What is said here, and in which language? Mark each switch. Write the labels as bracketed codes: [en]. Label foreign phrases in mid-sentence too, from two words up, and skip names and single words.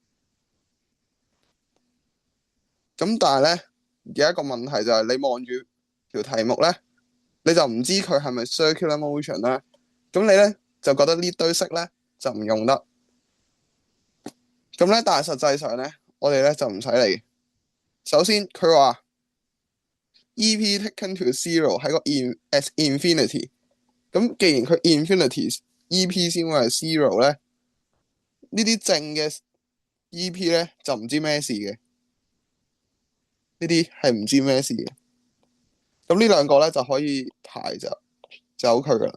[yue] 咁但係咧有一個問題就係你望住條題目咧，你就唔知佢係咪 [en] circular motion [yue] 啦。咁你咧就覺得呢堆式咧就唔用得。咁咧但係實際上咧，我哋咧就唔使理。首先佢話 E.P. [en] taken to zero [yue] 喺個 [en] as infinity。 [yue] 咁既然佢 infinity E.P. 先會係 zero 咧，呢啲正嘅 E.P. 咧就唔知咩事嘅。呢啲係唔知咩事嘅。咁呢兩個咧就可以排走佢噶啦。